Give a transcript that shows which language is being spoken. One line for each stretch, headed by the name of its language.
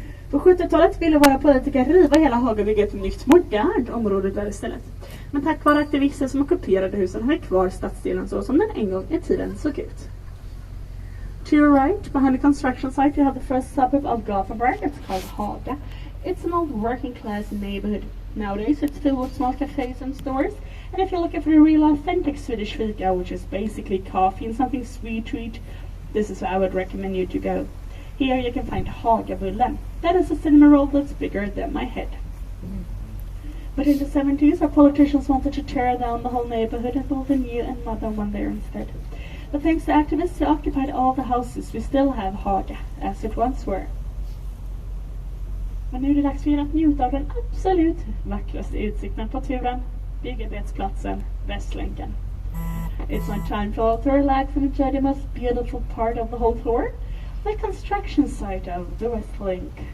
Swedish: På 70-talet ville våra politiker riva hela Haga och bygga ett nytt modernt område där istället. Men tack vare aktivister som ockuperade husen har vi kvar stadsdelen så som den en gång i tiden såg ut.
English: To your right, behind the construction site, you have the first suburb of Gothenburg. It's called Haga. It's an old working class neighborhood. Nowadays it's filled with small cafes and stores, and if you're looking for a real authentic Swedish fika, which is basically coffee and something sweet to eat, this is where I would recommend you to go. Here you can find Hagabullen. That is a cinnamon roll that's bigger than my head. But in the 70s, our politicians wanted to tear down the whole neighborhood and build a new and modern one there instead. But thanks to activists who occupied all the houses, we still have Haga, as it once were.
Swedish: Men nu är det dags för er att njuta av den absolut vackraste utsikten på turen, Byggebetsplatsen, Västlänken.
English: It's my time for all to relax and enjoy the most beautiful part of the whole tour, the construction site of the West Link.